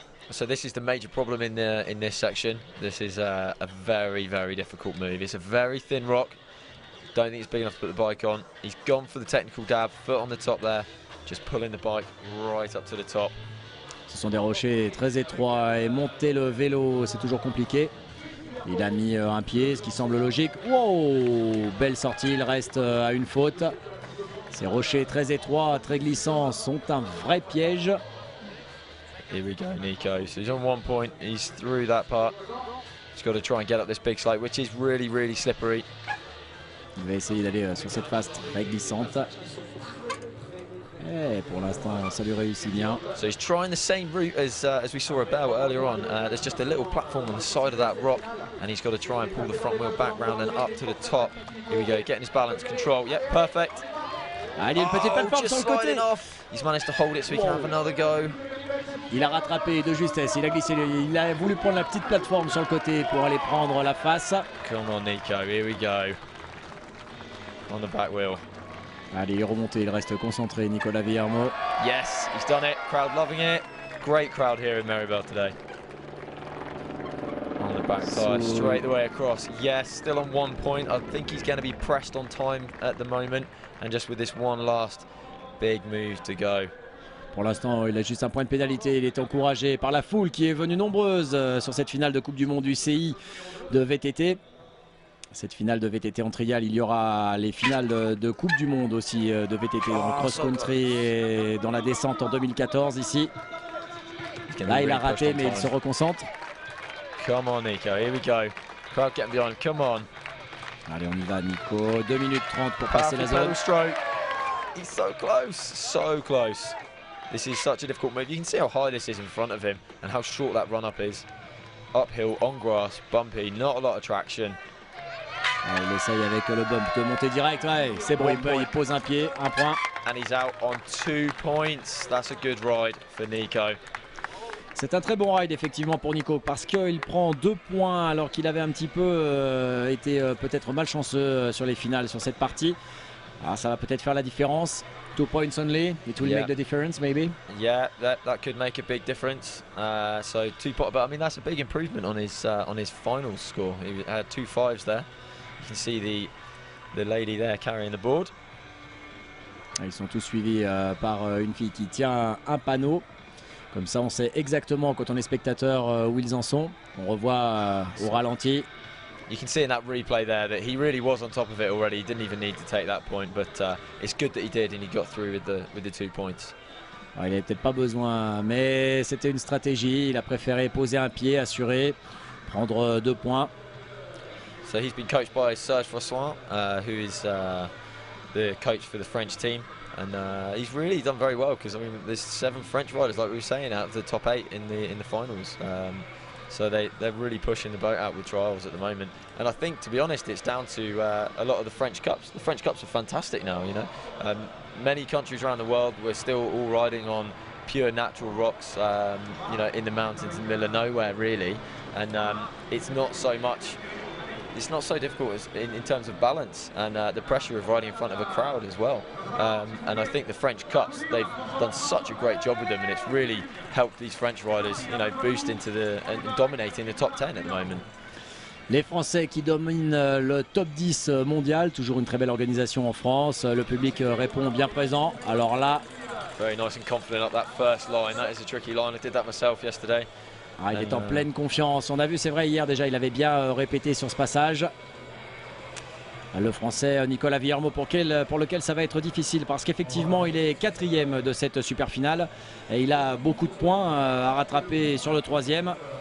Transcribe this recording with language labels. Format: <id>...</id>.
<en>So this is the major problem in this section. This is a very, very difficult move. It's a very thin rock. Don't think it's big enough to put the bike on. He's gone for the technical dab, foot on the top there, just pulling the bike right up to the top.</en> <fr>Ce sont des rochers très étroits et monter le vélo c'est toujours compliqué. Il a mis un pied, ce qui semble logique. Wow, belle sortie, il reste à une faute. Ces rochers très étroits, très glissants sont un vrai piège.</fr> <en>Here we go, Nico. So he's on 1 point. He's through that part. He's got to try and get up this big slide, which is really, really slippery.</en> <fr>Il va essayer d'aller sur cette face très glissante. Et pour l'instant, ça lui réussit bien.</fr> <en>So he's trying the same route as we saw Abel earlier on. There's just a little platform on the side of that rock, and he's got to try and pull the front wheel back round and up to the top. Here we go, getting his balance control. Yep, perfect.</en> <fr>Ah, il y a une petite plateforme sur le côté.</fr> <en>He's managed to hold it so he can have another go.</en> <fr>Il a rattrapé de justesse, il a glissé, il a voulu prendre la petite plateforme sur le côté pour aller prendre la face.</fr> <en>Come on Nico, here we go. On the back wheel.</en> <fr>Allez, il est remonté, il reste concentré, Nicolas Villermo.</fr> <en>Yes, he's done it, crowd loving it. Great crowd here in Maribel today. On the backside, straight the way across. Yes, still on 1 point. I think he's going to be pressed on time at the moment. And just with this one last big move to go.</en> <fr>Pour l'instant, il a juste un point de pénalité. Il est encouragé par la foule qui est venue nombreuse sur cette finale de Coupe du Monde UCI de VTT. Cette finale de VTT en trial, il y aura les finales de Coupe du Monde aussi de VTT en cross-country et dans la descente en 2014 ici. Là, il a raté, mais il se reconcentre.</fr> <en>Come on, Nico. Here we go. Crowd getting behind. Come on.</en> <fr>Allez, on y va, Nico. 2 minutes 30 pour passer la zone.</fr> <en>Stroke. He's so close. So close. This is such a difficult move. You can see how high this is in front of him and how short that run-up is. Uphill, on grass, bumpy, not a lot of traction.</en> <fr>Il essaye avec le bump de monter direct. Ouais, c'est bon, il pose un pied, un point.</fr> <en>And he's out on 2 points. That's a good ride for Nico.</en> <fr>C'est un très bon ride effectivement pour Nico parce qu'il prend 2 points alors qu'il avait un petit peu été peut-être malchanceux sur les finales sur cette partie. Alors ça va peut-être faire la différence.</fr> <en>2 points only, it will make the difference maybe. Yeah, that could make a big difference. So 2 points, but I mean that's a big improvement on his final score. He had 2 5s there. You can see the lady there carrying the board.</en> <fr>Ils sont tous suivis par une fille qui tient un panneau. Comme ça, on sait exactement quand on est spectateur où ils en sont. On revoit au ralenti.</fr> <en>You can see in that replay there that he really was on top of it already. He didn't even need to take that point, but it's good that he did and he got through with the 2 points.</en> <fr>Alors, il n'avait peut-être pas besoin, mais c'était une stratégie. Il a préféré poser un pied, assurer, prendre 2 points.</fr> <en>So he's been coached by Serge François, who is the coach for the French team. And he's really done very well because I mean there's 7 French riders like we were saying out of the top 8 in the finals. So they're really pushing the boat out with trials at the moment. And I think, to be honest, it's down to a lot of the French Cups. The French Cups are fantastic now, you know. Many countries around the world, we're still all riding on pure natural rocks, you know, in the mountains in the middle of nowhere, really. And it's not so difficult in terms of balance and the pressure of riding in front of a crowd as well. And I think the French Cups, they've done such a great job with them, and it's really helped these French riders, you know, boost into and dominating the top 10 at the moment.</en> <fr>Les Français qui dominent le top 10 mondial, toujours une très belle organisation en France. Le public répond bien présent. Alors là,</fr> <en>very nice and confident up that first line. That is a tricky line. I did that myself yesterday.</en> <fr>Il est en pleine confiance. On a vu, c'est vrai, hier déjà, il avait bien répété sur ce passage. Le Français Nicolas Villermo pour lequel ça va être difficile parce qu'effectivement, il est 4e de cette super finale et il a beaucoup de points à rattraper sur le 3e.</fr>